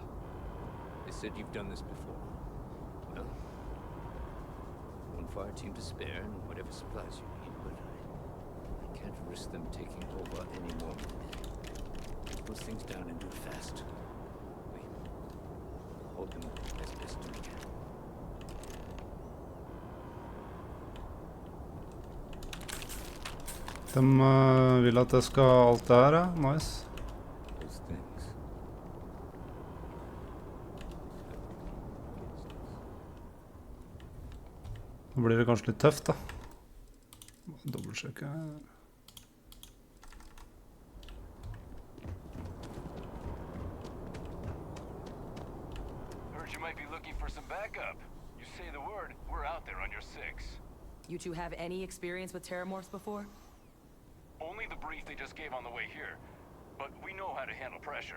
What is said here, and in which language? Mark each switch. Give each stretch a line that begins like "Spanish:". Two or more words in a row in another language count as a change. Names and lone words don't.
English: They said you've done this before. Well, one fire team to spare and whatever supplies you need, but I can't risk them taking over anymore. Keep those things down and do it fast. We'll hold them as best we can.
Norwegian: De vil at jeg skal ha alt det her, ja. Nice. Nå blir det kanskje litt tøft, da. Dobbeltsjekke.
English: Heard you might be looking for some backup. You say the word, we're out there on your six. You two have any experience with terramorphs before? Only the brief they just gave on the way here, but we know how to handle pressure.